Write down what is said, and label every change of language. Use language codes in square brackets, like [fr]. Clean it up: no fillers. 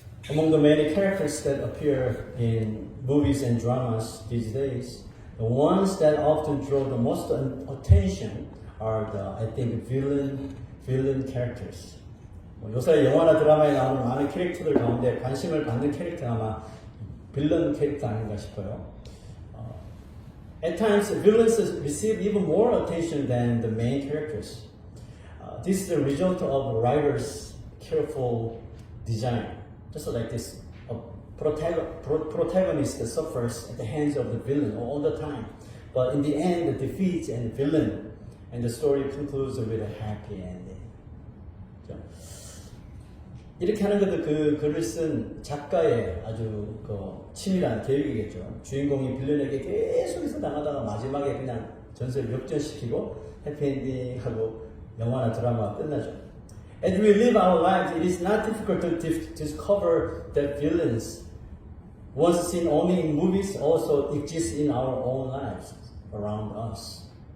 [en] Among the many characters that appear in movies and dramas these days, the ones that often draw the most attention are I think, villain characters. [ko] 요새 영화나 드라마에 나오는 많은 캐릭터들 가운데 관심을 받는 캐릭터가 아마 빌런 캐릭터 아닌가 싶어요. [en] At times, villains receive even more attention than the main characters. This is the result of writers' careful design. Just like this, a protagonist suffers at the hands of the villain all the time. But in the end, the defeats and villain, and the story concludes with a happy ending. [ko] 이렇게 하는 것도 그 글을 쓴 작가의 아주 치밀한 계획이겠죠. 주인공이 빌런에게 계속해서 당하다가 마지막에 그냥 전세를 역전시키고 해피엔딩하고 영화나 드라마가 끝나죠. [en] As we live our lives, it is not difficult to discover that villains, once seen only in movies, also exist in our own lives around us.